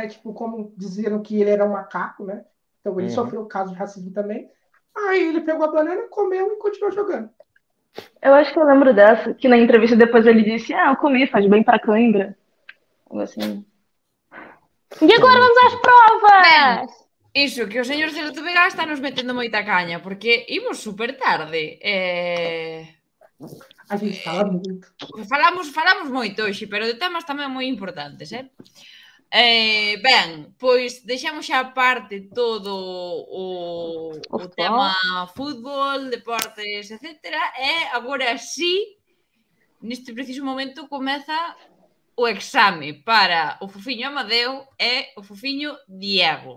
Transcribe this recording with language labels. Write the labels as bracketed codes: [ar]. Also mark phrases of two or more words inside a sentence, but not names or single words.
[pt] Tipo, como diziam que ele era um macaco, né? Então ele sofreu o caso de racismo também. Aí ele pegou a banana, comeu e continuou jogando. Eu acho que eu lembro dessa, que na entrevista depois ele disse, eu comi, faz bem pra cãibra. Assim. E agora vamos às provas! [gl] Iso, que o señor Celoto Vega está nos metendo moita caña, porque imos super tarde. [pt] A gente fala muito. [gl] Falamos moito hoxe, pero de temas tamén moi importantes, ben, pois deixamos xa aparte todo o tema fútbol, deportes, etcétera, e agora sí, neste preciso momento comeza o exame para o fofiño Amadeo e o fofiño Diego.